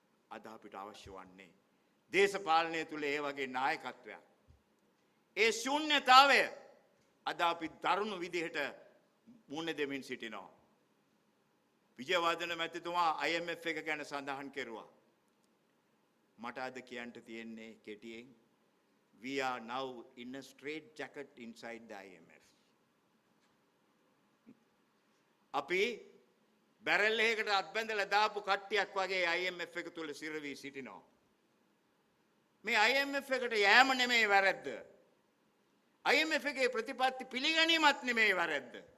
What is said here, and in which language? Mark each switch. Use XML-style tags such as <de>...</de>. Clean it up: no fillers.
<si>අද අපිට අවශ්‍ය වන්නේ දේශපාලනය තුල ඒ වගේ නායකත්වයක්. ඒ ශූන්‍යතාවය අද අපි දරුණු විදිහට මුණ දෙමින් සිටිනවා. විජයවර්ධන මැතිතුමා IMF එක ගැන සඳහන් කෙරුවා. මට අද කියන්න තියෙන්නේ කෙටියෙන්,</si> <en>we are now in a straight jacket inside the IMF.</en> <si>අපි බැරල් එකකට අත්බැඳලා දාපු කට්ටියක් වගේ IMF එක තුල සිරවි සිටිනවා. මේ IMF එකට යෑම නෙමෙයි වැරද්ද. IMF එකේ ප්‍රතිපත්ති පිළිගැනීමත් නෙමෙයි වැරද්ද.</si>